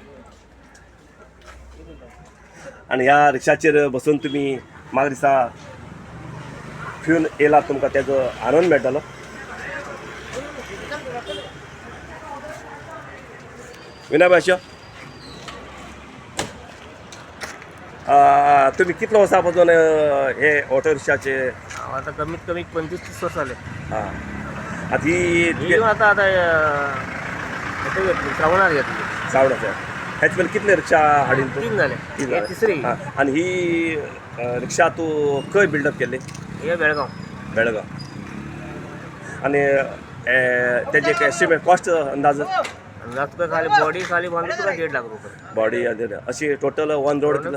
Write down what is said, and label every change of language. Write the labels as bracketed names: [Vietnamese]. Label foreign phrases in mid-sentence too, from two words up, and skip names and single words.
[Konkani] आणि ह्या रिक्षाचेर बसून तुम्ही म्हाका दिसता फिरून येयला तुमकां तेजो आनंद मेळटलो. विनय भाशा, तुम्ही कितलो वर्सां पासून हे ऑटो रिक्षाचे? [Marathi] आता कमीत कमी 25-30 वर्ष झाले. हां. आता ही आता आता श्रावणात घेतली. [Konkani] सावडाचे ह्याच वेळेला कितले रिक्षा हाडीन तूं? 3 झाले. तीन हे झाले. तिसरी. हां. आणि ही रिक्षा तूं खंय बिल्डअप केल्ली? हे बेळगाव. बेळगाव. आणि तेजे [English] estimate cost [Konkani] अंदाज? अंदाज तुका खाली बॉडी खाली बांधून तुका 1.5 लाख रुपये. बॉडी अशी [English] total on road [Konkani] कितलो?